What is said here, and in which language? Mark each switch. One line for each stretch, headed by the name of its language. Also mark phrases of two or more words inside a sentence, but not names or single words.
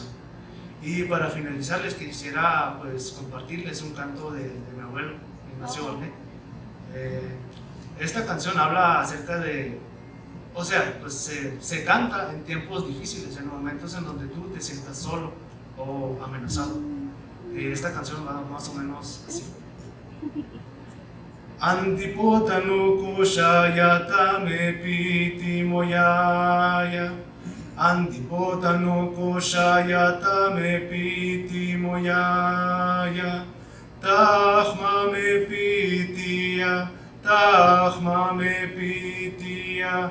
Spanish: Y para finalizar les quisiera pues compartirles un canto de mi abuelo, Ignacio Barnet. Esta canción habla acerca de, o sea, pues se canta en tiempos difíciles, en momentos en donde tú te sientas solo o amenazado. Esta canción va más o menos así. Antipotano koshayata me piti moyaya. Antipotano koshayata me piti moyaya. Tahma me pitia, tahma me pitia.